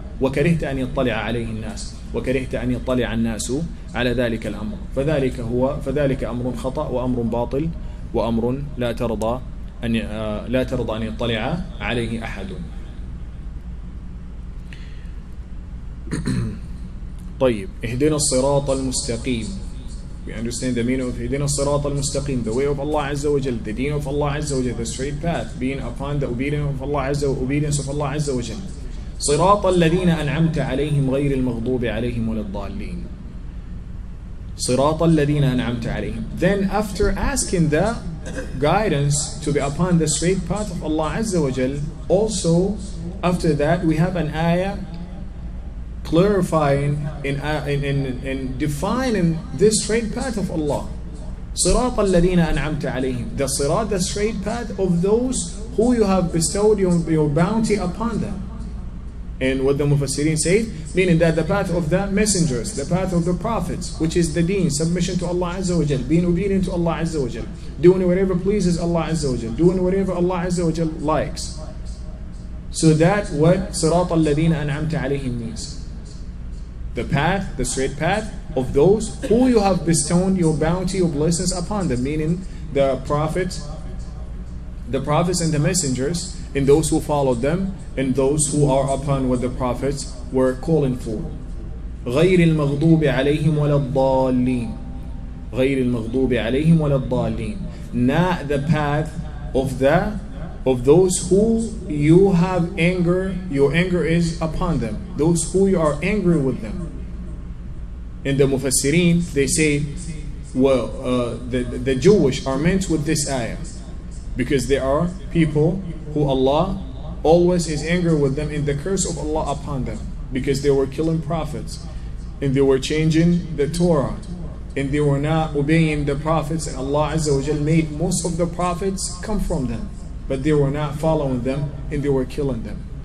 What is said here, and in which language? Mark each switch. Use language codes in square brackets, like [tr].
[ar] وكرهت أن يطلع عليه الناس، وكرهت أن يطلع الناس على ذلك الأمر، فذلك أمر خطأ وأمر باطل وأمر لا ترضى أن يطلع عليه أحد. طيب، اهدنا الصراط المستقيم. [en] We understand the meaning of [ar] اهدنا الصراط المستقيم, [en] the way of Allah Azza wa Jal, the deen of Allah Azza wa Jal, the straight path, being upon the obedience of Allah Azza wa Jal. [ar] صراط الذين أنعمت عليهم غير المغضوب عليهم ولا الضالين. صراط الذين أنعمت عليهم. [en] Then after asking the guidance to be upon the straight path of Allah Azza wa Jal, also after that we have an ayah clarifying and defining this straight path of Allah. [ar] صراط الذين أنعمت عليهم. [en] The sirat, the straight path of those who you have bestowed your bounty upon them. And what the Mufassirin say, meaning that the path of the messengers, the path of the prophets, which is the deen, submission to Allah Azza wa Jal, being obedient to Allah Azza wa Jal, doing whatever pleases Allah Azza wa Jal, doing whatever Allah Azza wa Jal likes. So that what [ar] Sirat al-Ladina an'amta alayhim [en] means. The path, the straight path of those who you have bestowed your bounty, your blessings upon them, meaning the prophets and the messengers, and those who followed them, and those who are upon what the prophets were calling for. [ar] غير المغضوب عليهم ولا الضالين. غير المغضوب عليهم ولا الضالين. [en] Not the path of those who you have anger, your anger is upon them, those who you are angry with them. In the Mufassirin, they say, well, the Jewish are meant with this ayah, because they are people who Allah always is angry with them, in the curse of Allah upon them, because they were killing prophets, and they were changing the Torah, and they were not obeying the prophets, and Allah Azza wa Jal made most of the prophets come from them, but they were not following them, and they were killing them.